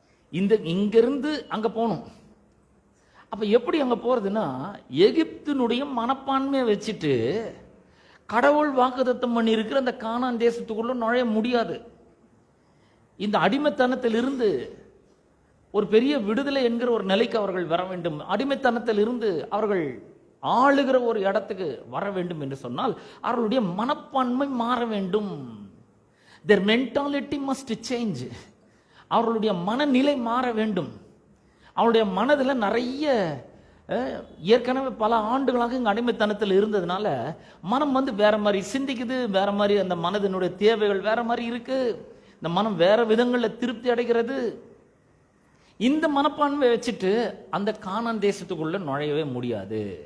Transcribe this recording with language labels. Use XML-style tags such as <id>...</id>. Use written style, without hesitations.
<ta>இங்கிருந்து அங்க போகணும். அப்ப எப்படி அங்க போறதுன்னா, எகிப்தினுடைய மனப்பான்மையை வச்சுட்டு கடவுள் வாக்குத்தத்தம் பண்ணி இருக்கிற அந்த கானான் தேசத்துக்குள்ள நுழைய முடியாது. இந்த அடிமைத்தனத்திலிருந்து ஒரு பெரிய விடுதலை என்கிற ஒரு நிலைக்கு அவர்கள் வர வேண்டும். அடிமைத்தனத்தில் இருந்து அவர்கள் ஆளுகிற ஒரு இடத்துக்கு வர வேண்டும் என்று சொன்னால் அவர்களுடைய மனப்பான்மை மாற வேண்டும்.</ta> <en>their mentality must change.</en> <ta>அவர்களுடைய மனநிலை மாற வேண்டும். அவருடைய மனதில் நிறைய ஏற்கனவே பல ஆண்டுகளாக இங்கே அடிமைத்தனத்தில் இருந்ததுனால மனம் வேற மாதிரி சிந்திக்குது, வேற மாதிரி அந்த மனதினுடைய தேவைகள் வேற மாதிரி இருக்கு. இந்த மனம் வேற விதங்களில் திருப்தி அடைகிறது. இந்த மனப்பான்மை வச்சுட்டு அந்த கானான் தேசத்துக்குள்ள நுழையவே முடியாது.</ta>